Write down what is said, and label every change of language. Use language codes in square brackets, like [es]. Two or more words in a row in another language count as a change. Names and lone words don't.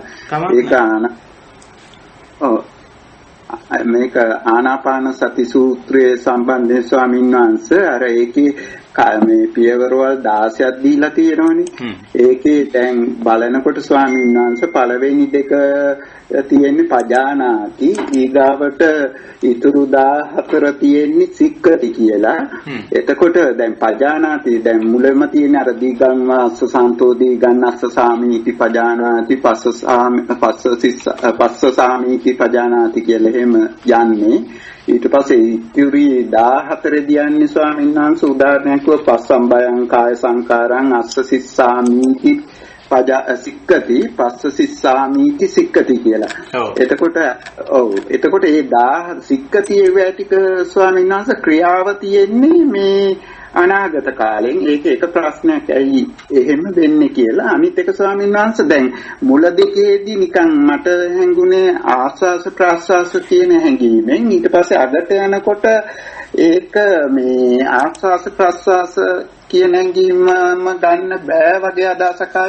[si] ඒක මේක ආනාපාන සති සූත්‍රයේ සම්බන්ධයෙන් ස්වාමීන් වහන්සේ අර ඒකේ මේ පියවරවල් 16ක් දීලා තියෙනවනේ. ඒකේ දැන් බලනකොට ස්වාමීන් වහන්සේ පළවෙනි දෙක තියෙන්නේ පජානාති ඊගාවට ඉතුරු 14 තියෙන්නේ සික්කති කියලා. එතකොට දැන් පජානාති දැන් මුලම තියෙන අර [pi] දීගං වාස්ස සන්තෝ දීගං අස්ස සාමීති පජානාති පස්ස සාමීති පජානාති [si] කියලා එහෙම යන්නේ. ඊට පස්සේ ඉතිරි 14 දියන්නේ ස්වාමීන් වහන්සේ උදාහරණයක් කිව්ව [pi] පස්සම්බයං කාය සංකාරං අස්ස සිස්සාමීති සික්කති පස්ස සිස්සාමීති සික්කති [si] කියලා. එතකොට ඒ 10 සික්කති ඒ ටික ස්වාමීන් වහන්සේ ක්‍රියාව තියෙන්නේ මේ අනාගත කාලෙන්. ඒක එක ප්‍රශ්නයක් ඇයි එහෙම වෙන්නේ කියලා. අනිත් එක ස්වාමීන් වහන්සේ දැන් මුල දෙකේදී නිකන් මට හැඟුණේ ආස්වාස ප්‍රාස්වාස කියන හැඟීමෙන් ඊට පස්සේ අගට යනකොට ඒක මේ ආස්වාස ප්‍රාස්වාස කියන හැඟීමම ගන්න බෑ වගේ අදහසක් ආවේ.